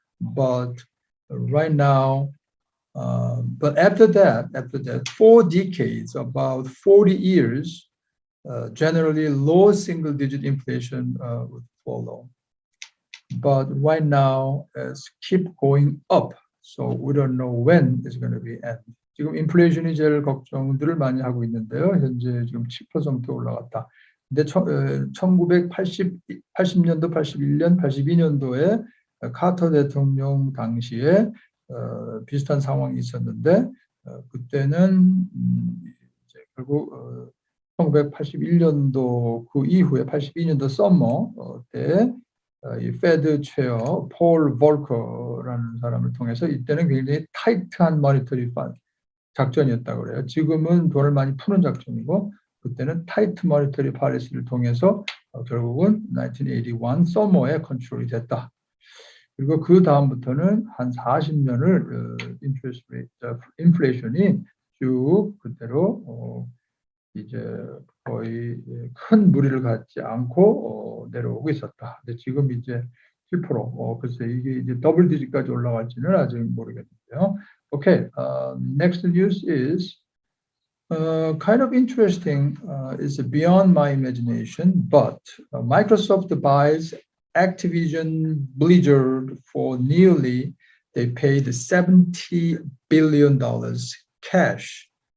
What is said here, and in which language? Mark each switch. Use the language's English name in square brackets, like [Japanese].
[English] But right now, but after that, 4 decades, about 40 years, generally low single-digit inflation would follow. But right now, it's keep going up. So we don't know when it's going to be end. [Korean] 지금 인플레이션이 제일 걱정들을 많이 하고 있는데요. 현재 지금 10% 올라갔다. 근데 1980년도, 81년, 82년도에 카터 대통령 당시에 비슷한 상황이 있었는데 그때는 이제 결국 1981년도 그 이후에 82년도 서머 때 이 페드 체어 폴 볼커라는 사람을 통해서 이때는 굉장히 타이트한 머니터리 작전이었다고 그래요. 지금은 돈을 많이 푸는 작전이고 그때는 타이트 머니터리 팔리시를 통해서 결국은 1981 서머에 컨트롤이 됐다. 그리고 그 다음부터는 한 40년을 인플레이션이 쭉 그대로 이제 거의 큰 무리를 갖지 않고 내려오고 있었다. 근데 지금 이제 7%, 글쎄 이게 이제 더블 디지트까지 올라갈지는 아직 모르겠는데요. [English] Okay, next news is kind of interesting. It's beyond my imagination, but Microsoft buys Activision Blizzard for nearly, they paid $70 billion cash.